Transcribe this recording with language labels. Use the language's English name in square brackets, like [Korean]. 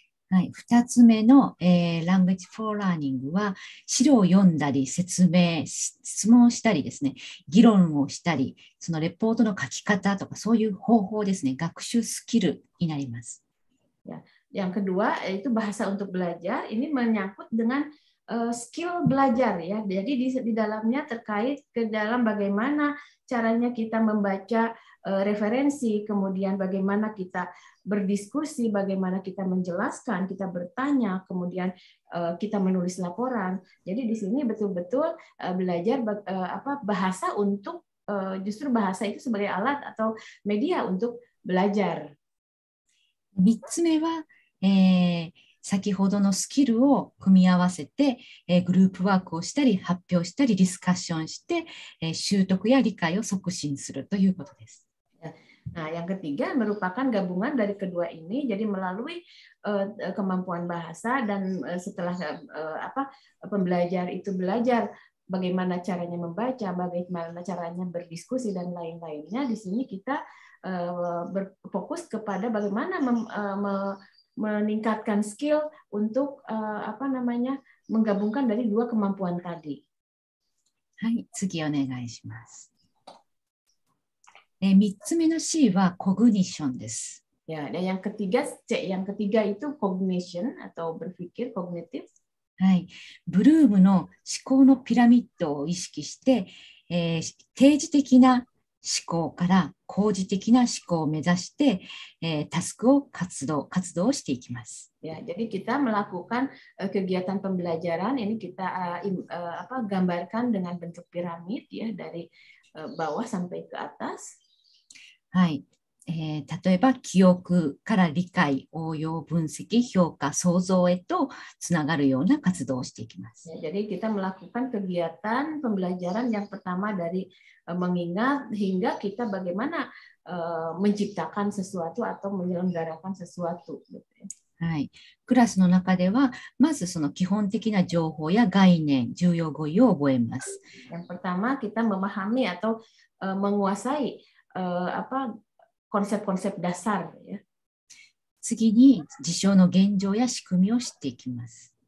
[Japanese] はい、2つ目の、Language for Learning は資料を読んだり説明、質問したりですね、議論をしたり、そのレポートの書き方とかそういう方法ですね、学習スキルになります。 [Indonesian] Ya, yang kedua yaitu bahasa untuk belajar, ini menyangkut dengan skill belajar ya. Jadi di dalamnya terkait ke dalam bagaimana caranya kita membaca referensi, kemudian bagaimana kita berdiskusi, bagaimana kita menjelaskan, kita bertanya, kemudian kita menulis laporan. Jadi di sini betul-betul belajar bahasa untuk justru bahasa itu sebagai alat atau media untuk belajar. [Japanese] 3つ目は、先ほどのスキルを組み合わせて、グループワークをしたり発表したりディスカッションして、習得や理解を促進するということです。 [Indonesian] Nah, yang ketiga merupakan gabungan dari kedua ini, jadi melalui kemampuan bahasa dan setelah pembelajar itu belajar bagaimana caranya membaca, bagaimana caranya berdiskusi dan lain-lainnya. Di sini kita berfokus kepada bagaimana meningkatkan skill untuk menggabungkan dari dua kemampuan tadi. [Japanese] はい、次お願いします。 3つ目の C はコグニッションです。 [Indonesian] Ya, dan yang ketiga itu cognition atau berpikir kognitif. [Japanese] はい、ブルームの思考のピラミッドを意識して、定時的な思考から工事的な思考を目指して、タスクを活動していきます。 [Indonesian] Ya, jadi kita melakukan kegiatan pembelajaran ini kita gambarkan dengan bentuk piramid ya dari bawah sampai ke atas. [Japanese] はい、例えば記憶から理解、応用、分析、評価、創造へとつながるような活動をしていきます。 [Indonesian] Jadi kita melakukan kegiatan pembelajaran yang pertama dari mengingat hingga kita bagaimana menciptakan sesuatu atau menyelenggarakan sesuatu. [Japanese] はい、クラスの中ではまずその基本的な情報や概念、重要語彙を覚えます。 [Indonesian] Yang pertama kita memahami atau menguasai konsep-konsep dasar ya. [Japanese] 次に事象の現状や仕組みを知っていきます。